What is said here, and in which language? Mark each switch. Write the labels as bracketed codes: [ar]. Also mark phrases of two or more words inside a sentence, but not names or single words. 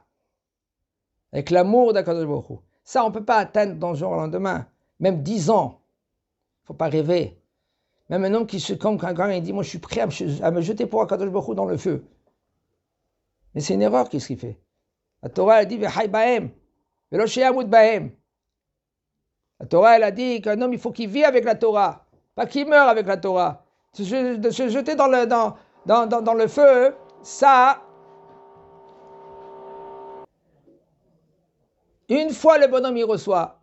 [fr] Avec l'amour d'Akadosh Baruch Hu. Ça, on ne peut pas atteindre d'un jour au lendemain. Même 10 ans. Il ne faut pas rêver. Même un homme quand il dit, moi je suis prêt à me jeter pour Akadosh Baruch Hu dans le feu. Mais c'est une erreur qu'est-ce qu'il fait. La Torah, elle dit, [he] וחי בהם, ולא שימות בהם. [fr] La Torah, elle a dit qu'un homme, il faut qu'il vive avec la Torah, pas qu'il meure avec la Torah. De se jeter dans le feu, ça, une fois le bonhomme, il reçoit.